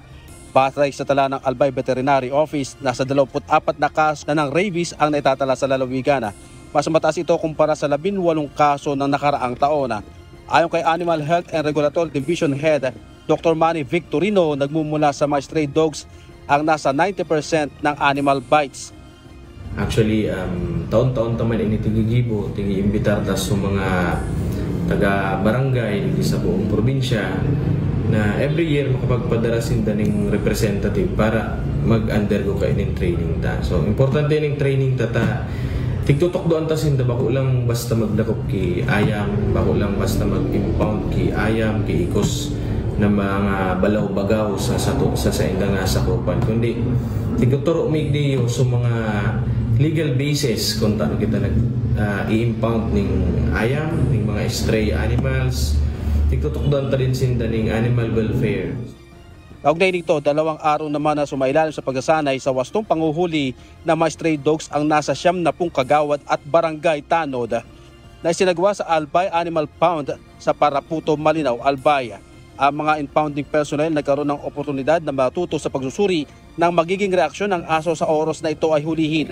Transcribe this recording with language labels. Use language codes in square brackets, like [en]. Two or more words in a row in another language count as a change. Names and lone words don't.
[tl] Batay sa tala ng Albay Veterinary Office, nasa 24 na kaso na ng rabies ang naitatala sa lalawigan. Mas mataas ito kumpara sa 18 kaso ng nakaraang taon. Ayon kay Animal Health and Regulatory Division Head, Dr. Manny Victorino, nagmumula sa mga [en] stray dogs [tl] ang nasa 90% ng [en] animal bites. [tl] Actually, [bik] taon-taon taman ini tigigibo, tigi-imbitar tas sa mga taga-barangay sa buong probinsya na [en] every year [bik] makapagpadara sinda ning representative para mag-undergo ka in training ta. So, importante ning training ta tigtutok doon ta sinda bako lang basta magdakop ki ayam, bako lang basta mag-impound ki ayam, ki ikos na mga balaw-bagaw sa inda nga sakupan. Kundi tigtuturo migdiyo sa mga [en] legal basis [bik] kung taano kita i-impound ning ayam, ning mga [en] stray animals. [bik] Tigtutukdan ta rin sinda ning [en] animal welfare. [tl] Kaugnay nito, 2 araw naman na sumailalim sa pagsasanay sa wastong panguhuli ng mga [en] stray dogs [tl] ang nasa 70 kagawad at barangay tanod na isinagawa sa Albay Animal Pound sa Paraputo, Malinaw, Albay. Ang mga [en] impounding personnel [tl] nagkaroon ng oportunidad na matuto sa pagsusuri ng magiging reaksyon ng aso sa oras na ito ay hulihin.